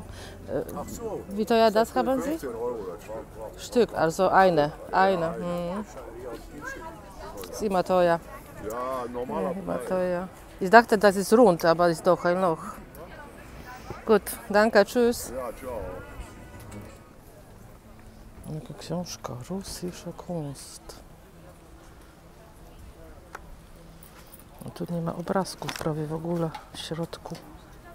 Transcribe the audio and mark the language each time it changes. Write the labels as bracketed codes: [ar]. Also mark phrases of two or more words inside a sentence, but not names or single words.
[de] Ach so. Wie teuer das haben Sie? 15 Euro das Stück. Stück, also eine. Eine. Ist immer teuer. Ja, normaler Immer Preis. teuer. Ich dachte, das ist rund, aber ist doch ein Loch. Gut, danke, tschüss. Ja, ciao. [pl] Jaka książka? [de] Russische Kunst. [pl] No tu nie ma obrazków prawie w ogóle w środku.